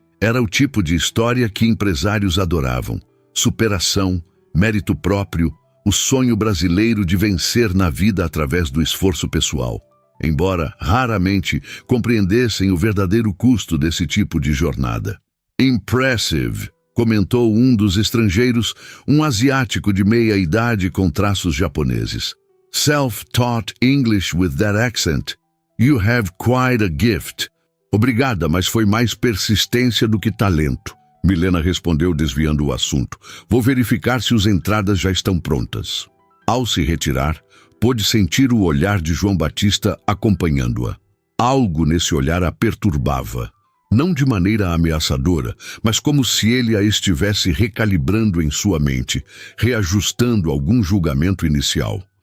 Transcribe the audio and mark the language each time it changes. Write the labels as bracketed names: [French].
[Portuguese] Era o tipo de história que empresários adoravam. Superação, mérito próprio, o sonho brasileiro de vencer na vida através do esforço pessoal. Embora raramente compreendessem o verdadeiro custo desse tipo de jornada. "Impressive", comentou um dos estrangeiros, um asiático de meia-idade com traços japoneses. [English] "Self-taught English with that accent. You have quite a gift." [Portuguese] "Obrigada, mas foi mais persistência do que talento", Milena respondeu, desviando o assunto. "Vou verificar se as entradas já estão prontas." Ao se retirar, pôde sentir o olhar de João Batista acompanhando-a. Algo nesse olhar a perturbava. Não de maneira ameaçadora, mas como se ele a estivesse recalibrando em sua mente, reajustando algum julgamento inicial.